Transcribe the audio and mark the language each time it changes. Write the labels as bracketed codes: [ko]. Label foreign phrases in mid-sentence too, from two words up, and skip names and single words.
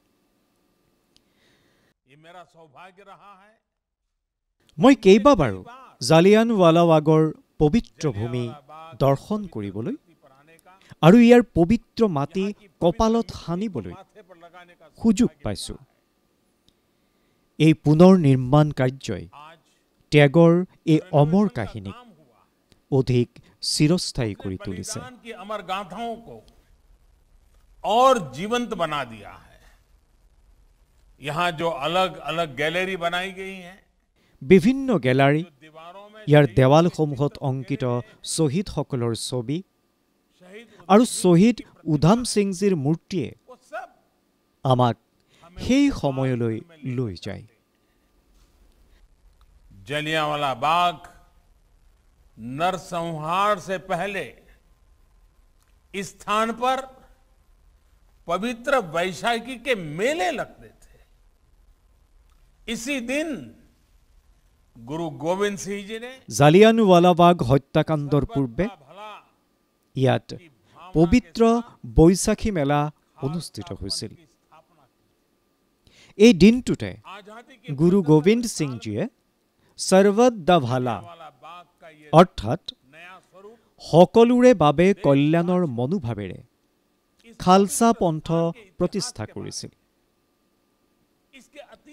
[as] মই কেইবাবাৰো জালিয়ানৱালাবাগৰ পবিত্ৰ ভূমি দৰ্শন কৰিবলৈ আৰু ইয়াৰ পবিত্ৰ মাটি কপালত সানিবলৈ সুযোগ পাইছো। এই পুনৰ নিৰ্মাণ কাৰ্যই ত্যাগৰ এই অমৰ কাহিনীক অধিক চিৰস্থায়ী কৰি তুলিছে। [hi] अमर गाथाओं को और जीवंत बना दिया है। यहाँ जो अलग अलग गैलरी बनाई गई हैं, [as] বিভিন্ন গ্যালাৰী, ইয়াৰ দেৱালসমূহত অংকিত শ্বহীদসকলৰ ছবি আৰু শ্বহীদ উধাম সিংজীৰ মূৰ্তিয়ে আমাক সেই সময়লৈ লৈ যায়। [hi] जलियांवाला बाग नरसंहार से पहले इस स्थान पर पवित्र वैशाखी के मेले लगते थे। इसी दिन गुरु गोविंद सिंह जी ने [as] জালিয়ানৱালাবাগ হত্যাকাণ্ডৰ পূৰ্বে ইয়াত পবিত্ৰ বৈশাখী মেলা অনুষ্ঠিত হৈছিল। এই দিনটোতে গুৰু গোবিন্দ সিংজীয়ে [pa] ਸਰਬੱਤ ਦਾ ਭਲਾ [as] অৰ্থাৎ সকলোৰে বাবে কল্যাণৰ মনোভাৱেৰে খালসা পন্থ প্ৰতিষ্ঠা কৰিছিল।